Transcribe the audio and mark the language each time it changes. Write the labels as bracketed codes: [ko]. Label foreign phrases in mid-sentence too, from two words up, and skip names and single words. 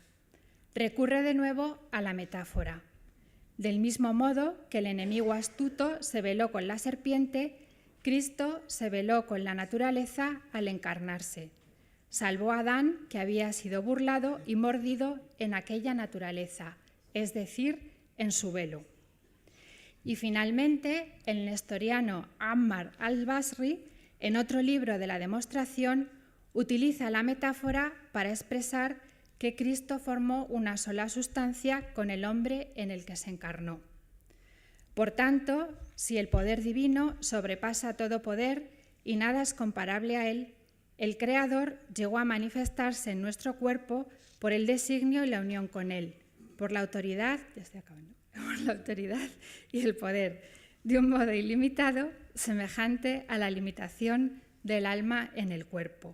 [es] Recurre de nuevo a la metáfora. Del mismo modo que el enemigo astuto se veló con la serpiente, Cristo se veló con la naturaleza al encarnarse. Salvó a Adán, que había sido burlado y mordido en aquella naturaleza, es decir, en su velo. Y finalmente, el nestoriano Ammar al-Basri, en otro libro de la demostración, utiliza la metáfora para expresar que Cristo formó una sola sustancia con el hombre en el que se encarnó. Por tanto, si el poder divino sobrepasa todo poder y nada es comparable a él, el Creador llegó a manifestarse en nuestro cuerpo por el designio y la unión con él, por la autoridad y el poder, de un modo ilimitado, semejante a la limitación del alma en el cuerpo.